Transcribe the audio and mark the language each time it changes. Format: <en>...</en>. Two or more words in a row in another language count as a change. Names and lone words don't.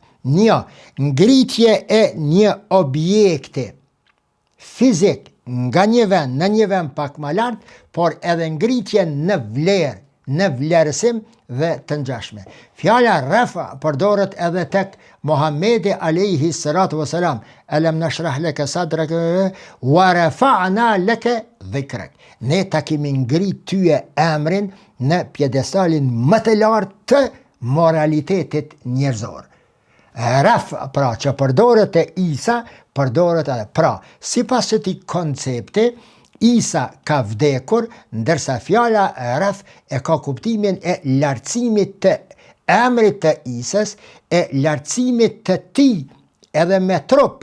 <sq>Një, ngritje e një objekti fizik nga një vend në një vend pak më lart, por edhe ngritje në vlerë, në vlerësim dhe të ngjashme. Fjala rafa përdoret edhe tek Muhamedi</sq> <ar>عليه الصلاة والسلام ألم نشرح لك صدرك ورفعنا لك ذكرك.</ar> <sq>Ne ta kemi ngrit tyje emrin në pjedestalin më të lartë të moralitetit njerëzor. Raf, pra, që përdoret e Isa, përdoret edhe, pra, sipas këtij koncepti, Isa ka vdekur, ndërsa fjala raf e ka kuptimin e lartësimit të emrit të Isës, e lartësimit të tij edhe me trup.</sq>